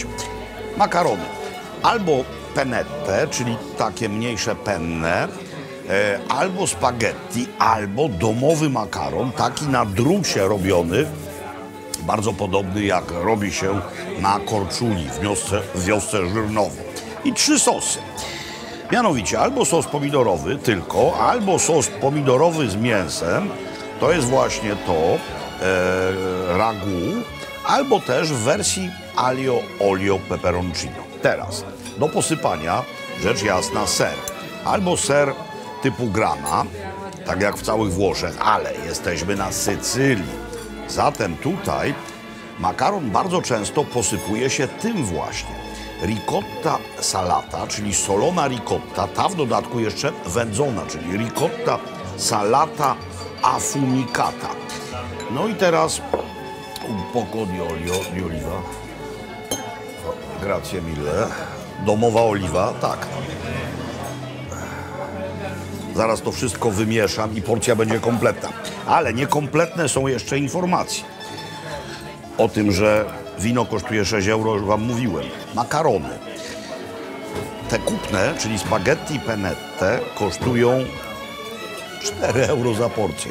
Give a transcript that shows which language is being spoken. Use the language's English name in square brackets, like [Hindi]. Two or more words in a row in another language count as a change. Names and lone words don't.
[Polish] Makarony albo pennette, czyli takie mniejsze penne, albo spaghetti, albo domowy makaron, taki na drucie robiony, bardzo podobny jak robi się na Korczuli w wiosce Żyrnowo. I 3 sosy. Mianowicie albo sos pomidorowy tylko, albo sos pomidorowy z mięsem, to jest właśnie to ragu, albo też w wersji [Italian] aglio olio peperoncino. [Polish] Teraz do posypania, rzecz jasna, ser. Albo ser typu grana, tak jak w całych Włoszech, ale jesteśmy na Sycylii. Zatem tutaj makaron bardzo często posypuje się tym właśnie. [Italian] Ricotta salata, [Polish] czyli solona ricotta, ta w dodatku jeszcze wędzona, czyli [Italian] ricotta salata affumicata. [Polish] No i teraz [Italian] un poco di olio di oliva. Grazie mille. [Polish] Domowa oliwa, tak. Zaraz to wszystko wymieszam i porcja będzie kompletna. Ale niekompletne są jeszcze informacje o tym, że wino kosztuje 6 euro, już wam mówiłem. Makarony. Te kupne, czyli spaghetti pennette, kosztują 4 euro za porcję.